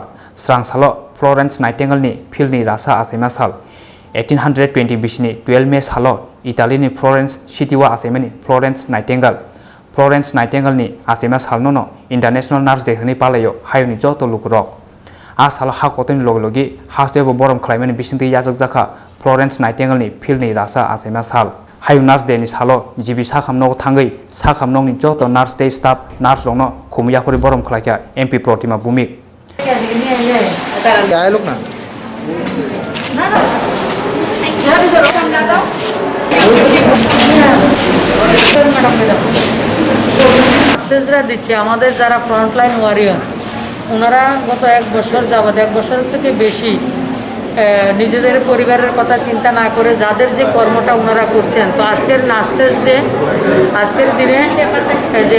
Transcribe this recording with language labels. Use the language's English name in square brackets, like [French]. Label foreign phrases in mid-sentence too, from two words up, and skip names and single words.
[Kok Borok] Sranghala Florence Nightingale ni fil ni rasa asaima sal 1820 bishni 12 May salo Italy ni Florence city wa asaima ni Florence Nightingale ni asaima sal no [English] International Nurse Day [Kok Borok] hni palayo hayuni joto lukurok a sal ha kotoni logi haste bo borom khlaimani bisinte yazak jakha Florence Nightingale ni fil ni rasa asaima sal hayu [English] Nurse Day [Kok Borok] ni salo jibi sakham no thangai sakham no ni joto [English] Nurse Day staff nurse [Kok Borok] rong no khumya pori borom khlaika MP Protima Bumik [Hindi] क्या है लोग ना [Bangla] মেসেজরা দিচ্ছে আমাদের যারা [English] frontline warrior [Bangla] ওনারা গত 1 বছর যাবত 1 বছর থেকে বেশি নিজেদের পরিবারের কথা চিন্তা না করে যাদের যে কর্মটা ওনারা করছেন তো আজকের [English] nurses day [Bangla] আজকের দিনে যে